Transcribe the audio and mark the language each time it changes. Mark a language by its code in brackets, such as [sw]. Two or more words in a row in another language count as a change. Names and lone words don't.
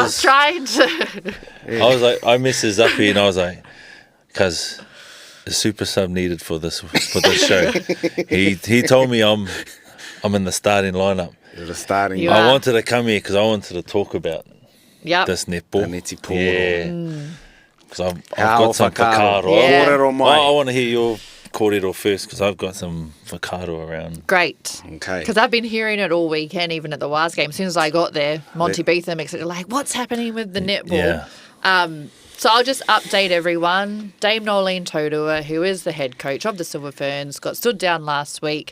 [en] was trying to. I was like, I messaged Zuppy and I was like, because a super sub needed for this show. He told me I'm in the starting lineup. You're the starting. You line. are. I wanted to come here because I wanted to talk about Yep. this netball. The [mi] neti pōro. [en] Yeah. Because I've How got some whakaaro. whakaaro. Yeah. [mi] Kōrero mai. [en] I want to hear your kōrero first because I've got some whakaaro around. Great. Okay. Because I've been hearing it all weekend, even at the WAS game. As soon as I got there, Monty Beetham, etc. Like, what's happening with the netball? Yeah. So I'll just update everyone. Dame Nolene Taurua, who is the head coach of the Silver Ferns, got stood down last week.